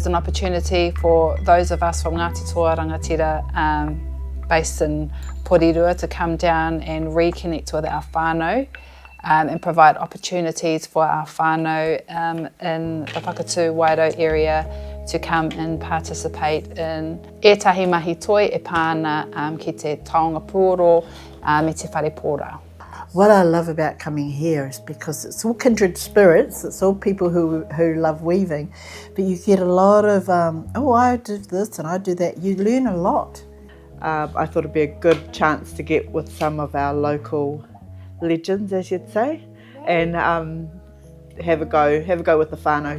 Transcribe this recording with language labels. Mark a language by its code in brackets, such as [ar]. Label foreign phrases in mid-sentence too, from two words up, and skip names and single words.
[en] an opportunity for those of us from Ngāti Toa Rangatira based in Porirua to come down and reconnect with our whānau and provide opportunities for our whānau in the Whakatū Wairau area to come and participate in [mi] ētahi mahi toi e pāna ki te taonga pūoro me te whare pōra. [en] What I love about coming here is because it's all kindred spirits, it's all people who love weaving, but you get a lot of, oh, I do this and I do that. You learn a lot. I thought it'd be a good chance to get with some of our local legends, as you'd say, and have a go with the whānau.